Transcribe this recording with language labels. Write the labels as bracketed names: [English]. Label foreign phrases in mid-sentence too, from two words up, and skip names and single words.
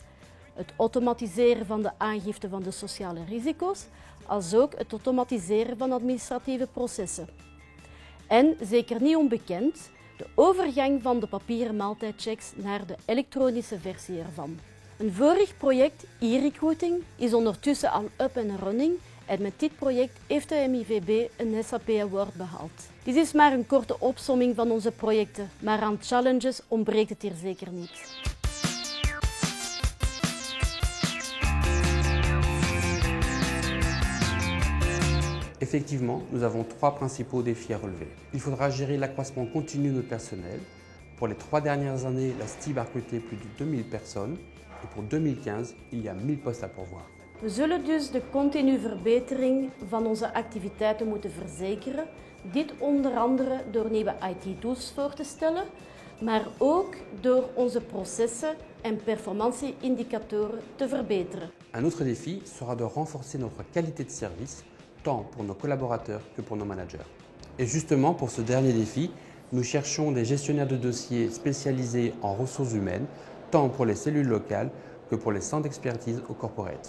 [Dutch] Het automatiseren van de aangifte van de sociale risico's, als ook het automatiseren van administratieve processen. En, zeker niet onbekend, de overgang van de papieren maaltijdchecks naar de elektronische versie ervan. Een vorig project, e-recruiting, is ondertussen al [English] up and running [Dutch] en met dit project heeft de MIVB een SAP Award behaald. Dit is maar een korte opsomming van onze projecten, maar aan challenges ontbreekt het hier zeker niet. [French] Effectivement, nous avons 3 principaux défis à relever. Il faudra gérer l'accroissement continu de notre personnel. Pour les 3 dernières années, la STIB a recruté plus de 2000 personnes et pour 2015, il y a 1000 postes à pourvoir. [Dutch] We zullen dus de continue verbetering van onze activiteiten moeten verzekeren. Dit onder andere door nieuwe IT-tools voor te stellen, maar ook door onze processen en performantie-indicatoren te verbeteren. [French] Un autre défi sera de renforcer notre qualité de service, tant pour nos collaborateurs que pour nos managers. Et justement, pour ce dernier défi, nous cherchons des gestionnaires de dossiers spécialisés en ressources humaines, tant pour les cellules locales que pour les centres d'expertise au corporate.